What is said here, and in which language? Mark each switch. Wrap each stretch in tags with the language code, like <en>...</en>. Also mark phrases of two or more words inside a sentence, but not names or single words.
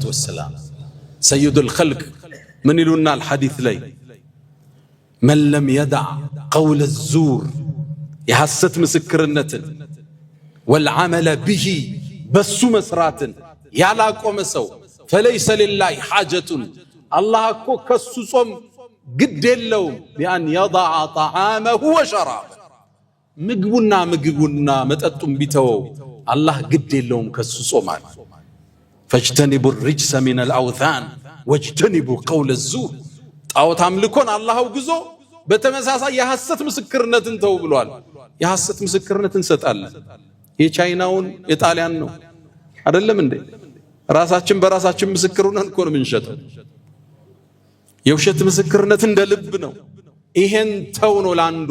<am>ወሰላም</am> <ar>سيد الخلق</ar> <am>ምን ይሉናል ሐዲስ ላይ</am> <ar>من لم يدع قول الزور</ar> <am>የሐሰት ምስክርነትን</am> <ar>والعمل به</ar> <am>በሱ መስራትን ያላቆመ ሰው</am> <ar>فليس لله حاجة</ar> <am>አላህ እኮ ከሱ ጾም ግድ የለውም</am> <ar>بأن يضع طعامه وشرابه</ar> <am>ምግቡና መጠጡን ቢተወው አላህ ግድ የለውም ከሱ ጾማል።</am> <ar>فاجتنبوا الرجس من الأوثان واجتنبوا قول الزور</ar> <am>ጣዖት አምልኮን አላህ አውግዞ በተመሳሳይ የሐሰት ምስክርነትን ተው ብሏል። የሐሰት ምስክርነትን እንሰጣለን። የቻይናውን የጣሊያን ነው አይደለም እንዴ? ራሳችን በራሳችን ምስክር ሆነን እኮ ነው የምንሸጠው። የውሸት ምስክርነት እንደ ልብ ነው። ይሄን ተው ነው ለአንድ</am>